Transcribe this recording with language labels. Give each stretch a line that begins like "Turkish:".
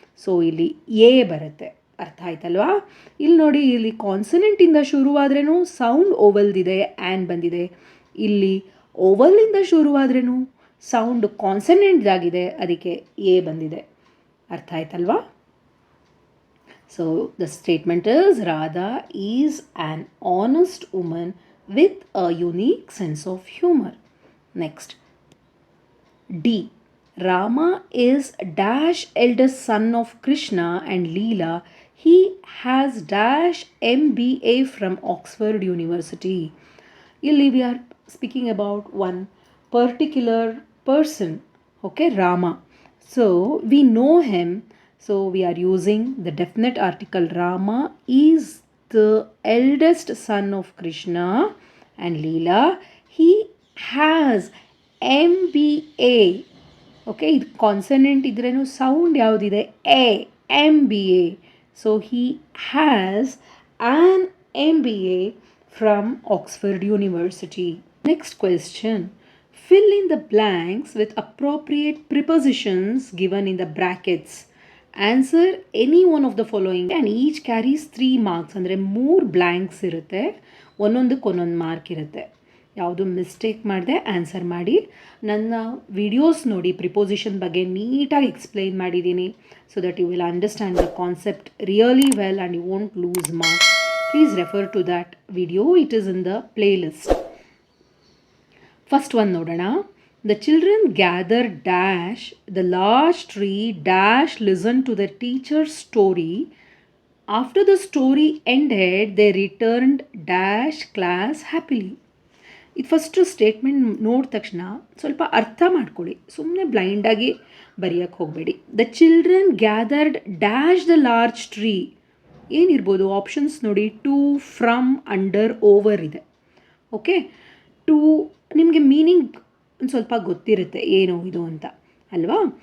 Kannada: So ಇಲ್ಲಿ A ಬರುತ್ತೆ. ಅರ್ಥ ಆಯ್ತಲ್ವಾ? ಇಲ್ಲಿ ನೋಡಿ, ಇಲ್ಲಿ ಕಾನ್ಸನೆಂಟಿಂದ ಶುರುವಾದ್ರೂ ಸೌಂಡ್ ಓವಲ್ದಿದೆ, ಆ್ಯನ್ ಬಂದಿದೆ. ಇಲ್ಲಿ ಓವಲಿಂದ ಶುರುವಾದ್ರೂ ಸೌಂಡ್ ಕಾನ್ಸನೆಂಟ್ದಾಗಿದೆ, ಅದಕ್ಕೆ ಎ ಬಂದಿದೆ. ಅರ್ಥ ಆಯ್ತಲ್ವಾ?
English: So the statement is Radha is an honest woman with a unique sense of humor. Next, D. Rama is dash eldest son of Krishna and Leela. He has dash MBA from Oxford University. ಇಲ್ಲಿ we are speaking about one particular person, okay, Rama. So we know him. So we are using the definite article. Rama is the eldest son of Krishna and Leela. He has MBA.
Kannada: Okay, ಇದು consonant ಇದ್ರೇನು sound ಯಾವುದಿದೆ? MBA.
English: So he has an MBA from Oxford University. Next question. Fill in the blanks with appropriate prepositions given in the brackets. Answer any one of the following and each carries 3 marks.
Kannada: ಅಂದರೆ 3 blanks ಇರುತ್ತೆ, ಒಂದೊಂದಕ್ಕೆ ಒಂದೊಂದು mark ಇರುತ್ತೆ. ಯಾವುದು mistake ಮಾಡಿದೆ answer ಮಾಡಿ. ನನ್ನ videos ನೋಡಿ, preposition ಬಗ್ಗೆ ನೀಟಾಗಿ ಎಕ್ಸ್ಪ್ಲೈನ್ ಮಾಡಿದ್ದೀನಿ.
English: So that you will understand the concept really well and you won't lose marks. Please refer to that video. It is in the playlist. First one nodana. The children gathered dash the large tree dash listened to the teacher's story. After the story ended, they returned dash class happily.
Kannada: ಇದು first statement ನೋಡಿದ ತಕ್ಷಣ ಸ್ವಲ್ಪ ಅರ್ಥ ಮಾಡ್ಕೊಳ್ಳಿ, ಸುಮ್ಮನೆ ಬ್ಲೈಂಡಾಗಿ ಬರೆಯೋಕ್ಕೆ ಹೋಗಬೇಡಿ.
English: The children gathered dash the large tree.
Kannada: ಏನಿರ್ಬೋದು options ನೋಡಿ. ಟು, ಫ್ರಮ್, ಅಂಡರ್, ಓವರ್ ಇದೆ. ಓಕೆ, ಟು ನಿಮಗೆ ಮೀನಿಂಗ್ ಒಂದು ಸ್ವಲ್ಪ ಗೊತ್ತಿರುತ್ತೆ ಏನು ಇದು ಅಂತ ಅಲ್ವಾ.